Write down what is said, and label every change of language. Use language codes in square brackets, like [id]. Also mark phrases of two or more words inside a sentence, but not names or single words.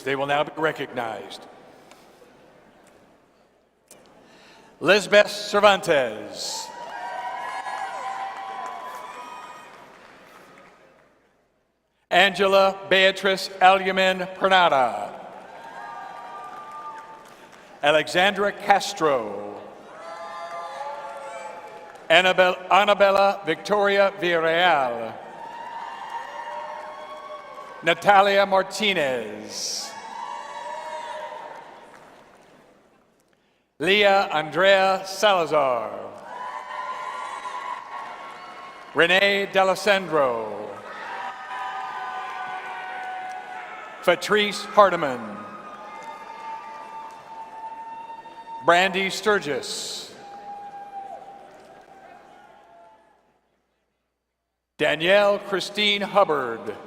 [en] They will now be recognized. Lisbeth Cervantes. Angela Beatrice Alumin Pernada. Alexandra Castro. Annabella Victoria Villarreal. Natalia Martinez. Leah Andrea Salazar. Renee D'Alessandro. Patrice Hardiman. Brandy Sturgis. Danielle Christine Hubbard.